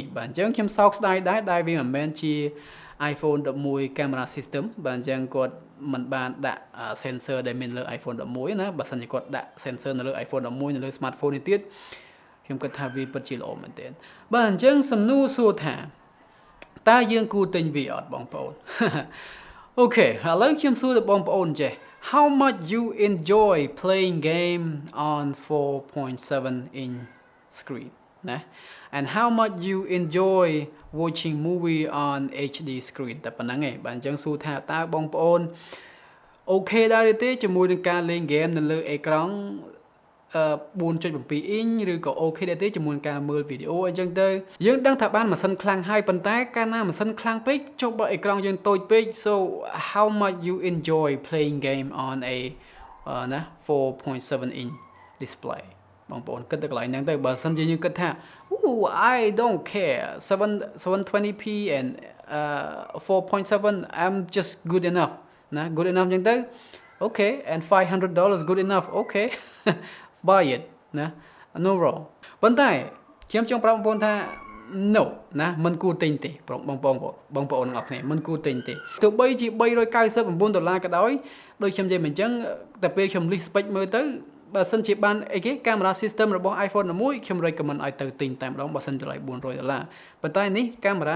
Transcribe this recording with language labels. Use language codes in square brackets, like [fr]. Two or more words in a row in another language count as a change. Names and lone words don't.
[km] បាទអញ្ចឹងខ្ញុំសោកស្ដាយដែរដែលវាមិនមែនជា iPhone 11 [en] camera system [km] បាទអញ្ចឹងគាត់មិនបានដាក់ sensor ដែលមានលើ iPhone 11ណាបើសិនជាគាត់ដាក់ sensor នៅលើ iPhone 11នៅលើ smartphone នេះទៀតខ្ញុំគិតថាវាពិតជាល្អមែនទែនបាទអញ្ចឹងសំណួរសួរថាតើយើងគួរទិញវាអត់បងប្អូនអូខេឥឡូវខ្ញុំសួរទៅបងប្អូនចេះ [en] How much you enjoy playing game on 4.7 inch screen [km] ណា [en] and how much you enjoy watching movie on HD screen [km] តែប៉ុណ្្នឹងឯងបាទអញ្ចឹងសួរថាតើបងប្អូនអូខេដែរទេជាមួយនឹងការលេងហ្គេមនៅលើអេក្រង់4.7 អ៊ីងឬក៏អូខេដែរទេជាមួយនឹងការមើលវីដេអូអញ្ចឹងទៅយើងដឹងថាបានម៉ាស៊ីនខ្លាំងហើយប៉ុន្តែកាលណាម៉ាស៊ីនខ្លាំងពេកចុះបើអេក្រង់យើងតូចពេក [en] so how much you enjoy playing game on a 4.7 inch display [km] បងប្អូនគិតទៅកន្លែងហ្នឹងទៅបើសិនជាយើងគិតថា [en] I don't care 720p and 4.7 I'm just good enough [km] ណា [en] good enough [km] អញ្ចឹងទៅ [en] okay and $500 good enough okay buy it [km] ណា [en] no wrong [km] ប៉ុន្តែខ្ញុំចង់ប្រាប់បងប្អូនថា no ណាមិនគួរទិញទេបងប្អូនទាំងអស់គ្នាមិនគួរទិញ ទេទោះបីជា$399ក៏ដោយដូចខ្ញុំនិយាយមិនអញ្ចឹងតែពេលខ្ញុំ [en] list spec [km] មើលទៅបើសិនជាបានអីគេ [en] camera system [km] របស់ iPhone 11ខ្ញុំ recommend ឲ្យទៅទិញតែម្ដងបើសិនតម្លៃ$400ប៉ុន្តែនេះ camera